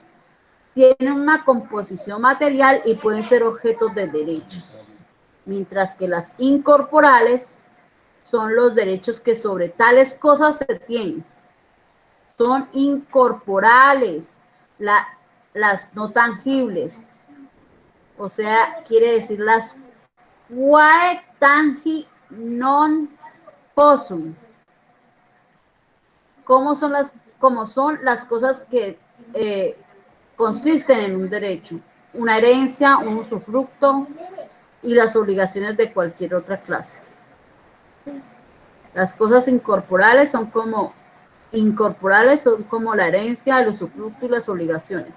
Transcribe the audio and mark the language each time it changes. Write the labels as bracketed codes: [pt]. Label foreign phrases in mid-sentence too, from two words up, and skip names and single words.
[es] Tienen una composición material y pueden ser objetos de derechos. Mientras que las incorporales son los derechos que sobre tales cosas se tienen. Son incorporales, las no tangibles. O sea, quiere decir las [la] quae tangi non possum. [es] Como son las cosas que consisten en un derecho, una herencia, un usufructo y las obligaciones de cualquier otra clase. Las cosas incorporales son como la herencia, el usufructo y las obligaciones.